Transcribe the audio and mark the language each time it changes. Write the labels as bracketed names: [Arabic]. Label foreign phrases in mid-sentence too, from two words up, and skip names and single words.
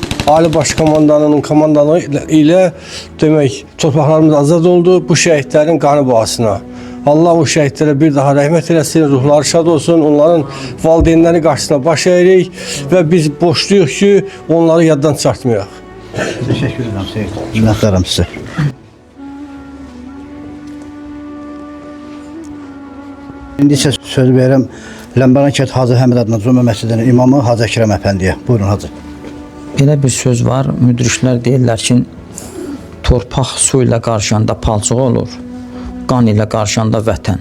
[Azerbaijani] Ali Baş Komandanının komandanlığı ilə demək torpaqlarımız azad oldu bu şəhidlərin qanı bahasına. Allah o şəhidlərə bir daha rəhmət eləsin, ruhları şad olsun, onların valideynləri qarşısına baş əyirik və biz borcluyuq ki, onları yaddan çıxartmayaq. [Turkish] Teşekkür ederim Seyit. Minnettarım size. [Azerbaijani] İndi isə söz verirəm Ləmbəran Kənd Hacı Həmid adına Cümə Məscidinin imamı Hacı Əkrəm Əfəndiyə. Buyurun Hacı. Belə bir söz var, müdriklər deyirlər ki, torpaq su ilə qarışanda palçıq olur, qan ilə qarışanda vətən.